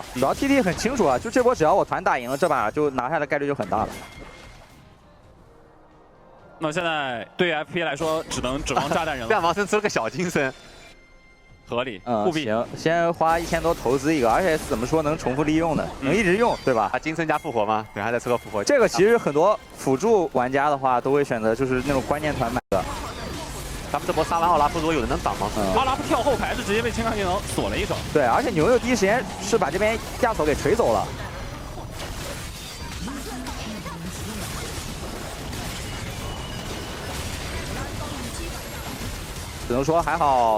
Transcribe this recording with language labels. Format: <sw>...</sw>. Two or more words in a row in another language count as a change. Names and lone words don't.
<zh>主要 TT 很清楚啊，就这波只要我团打赢了，这把就拿下的概率就很大了。那现在对 FP 来说，只能指望炸弹人了。让盲僧吃了个小金身。合理，务必行，先花1000多投資一個，而且怎麼說能重複利用的，能一直用，對吧？他金身加復活嗎？對，還在吃個復活。這個其實很多輔助玩家的話，都會選擇就是那種關鍵團買的。他們這波殺完奧拉夫，如果有人能擋盲僧，奧拉夫跳後排是直接被青鋼技能鎖了一手。對，而且牛牛第一時間是把這邊亞索給錘走了。只能說還好。</zh>